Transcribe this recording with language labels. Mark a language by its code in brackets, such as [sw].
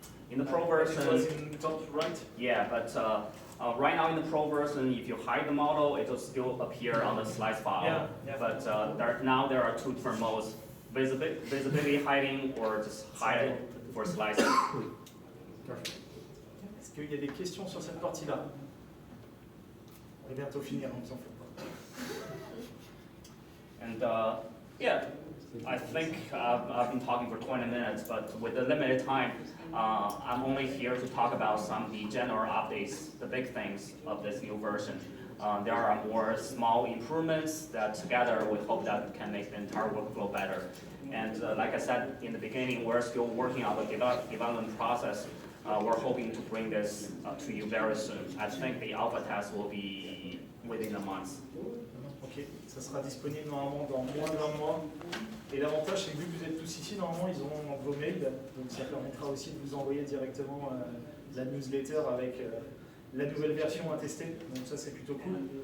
[en] In the Pro version, it was in top right. yeah, but right now in the Pro version, if you hide the model, it will still appear on the slice file. Yeah. But now there are two different modes: visibility hiding, or just hide it for slicing. [fr] Est-ce qu'il y a des questions sur cette partie-là? On va bientôt finir, on ne s'en fout pas. [en] And yeah, I think I've been talking for 20 minutes, but with the limited time, I'm only here to talk about some of the general updates, the big things of this new version. There are more small improvements that together we hope that can make the entire workflow better. And like I said in the beginning, we're still working on the development process. We're hoping to bring this to you very soon. I think the alpha test will be within a month. [fr] Ok, ça sera disponible normalement dans moins d'un mois. Et l'avantage, c'est que vu que vous êtes tous ici, normalement, ils ont vos mails. Donc ça permettra aussi de vous envoyer directement la newsletter avec la nouvelle version à tester. Donc ça, c'est plutôt cool.